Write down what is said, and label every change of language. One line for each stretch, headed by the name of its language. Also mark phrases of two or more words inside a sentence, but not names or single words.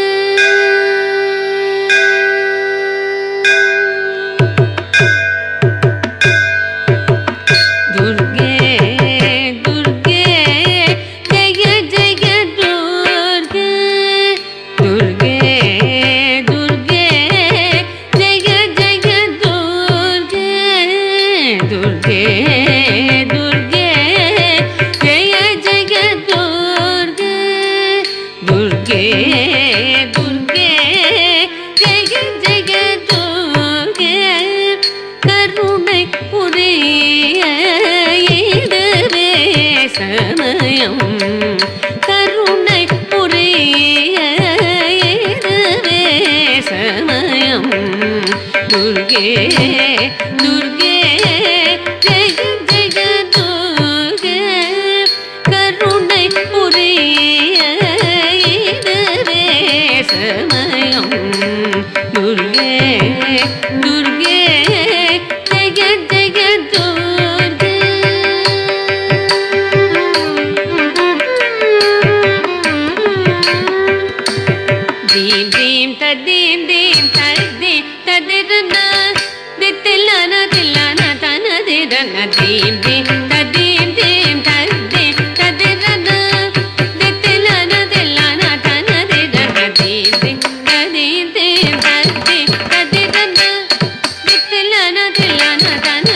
Sanskrit: दुर्गे दुर्गे जय जय दुर्गे दुर्गे दुर्गे जय जय दुर्गे दुर्गे दुर्गे जय जय दुर्गे
Tamil: கருணை புரிய இதுவே சமயம் கருணை புரிய இதுவே சமயம்
Sanskrit: दुर्गे दुर्गे जय जय दुर्गे
Tamil: கருணை புரிய
Sanskrit: समयं दुर्गे दुर्गे जय जय दुर्गे दीं दीं तदीं दीं तदीं तदिरना दितिलाना दिलाना तना दिरना दीं दीं तदीं दीं तदीं तदिरना दितिलाना दिलाना तना दिरना दीं दीं तदीं दीं तदीं तदिरना दितिलाना दिलाना तना